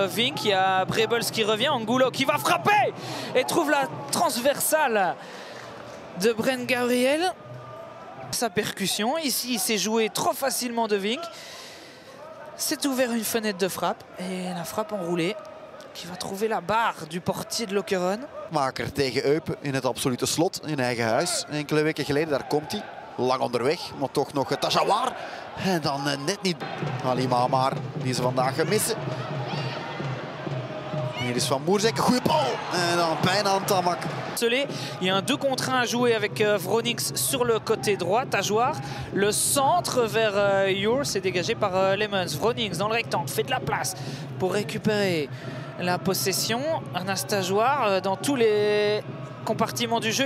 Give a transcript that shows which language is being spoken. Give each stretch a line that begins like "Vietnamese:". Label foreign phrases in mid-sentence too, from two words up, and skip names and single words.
French: Il y a Brebels qui revient. Angulo qui va frapper et trouve la transversale de Brent Gabriel. Sa percussion. Ici, il s'est joué trop facilement de Vink. C'est ouvert une fenêtre de frappe. Et la frappe enroulée qui va trouver la barre du portier de Lokeren.
Dutch: Maker tegen Eupen in het absolute slot in eigen huis. Enkele weken geleden, daar komt hij. Lang onderweg, maar toch nog Tajawar. En dan net niet Ali Mamar, die ze vandaag missen. Hier is Van Moerzek, goede bal. En dan bijna aan Tamak.
French: Il y a un 2 contre 1 à jouer avec Vronings sur le côté droit. Tajoir, le centre vers Ure, c'est dégagé par Lemons. Vronings dans le rectangle, fait de la place pour récupérer la possession. Ernest Tajoir dans tous les compartiments du jeu.